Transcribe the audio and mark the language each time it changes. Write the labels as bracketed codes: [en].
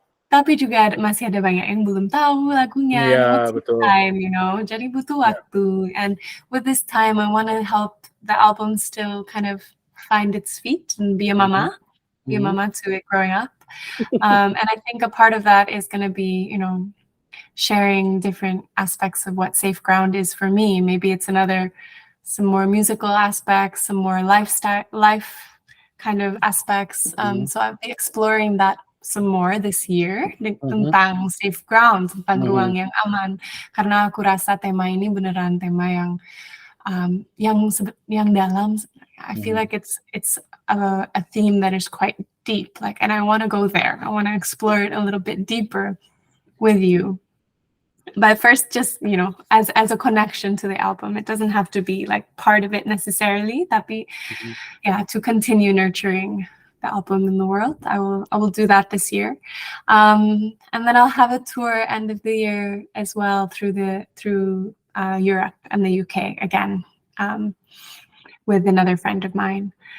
[id] Tapi juga masih ada banyak yang belum tahu lagunya. [en] Yeah, [id] betul. Time, jadi butuh waktu. [en] And with this time, I want to help the album still kind of find its feet and be a mama, be a mama to it growing up. And I think a part of that is going to be, sharing different aspects of what safe ground is for me. Maybe it's some more musical aspects, some more life kind of aspects. So I'll be exploring that some more this year [id] tentang safe ground, tentang ruang yang aman. Karena aku rasa tema ini beneran tema yang dalam. [en] I feel like it's a theme that is quite deep. And I want to go there. I want to explore it a little bit deeper with you. But first, just, as a connection to the album, it doesn't have to be like part of it necessarily. [id] Tapi, [en] to continue nurturing the album in the world, I will do that this year, and then I'll have a tour end of the year as well through Europe and the UK again, with another friend of mine.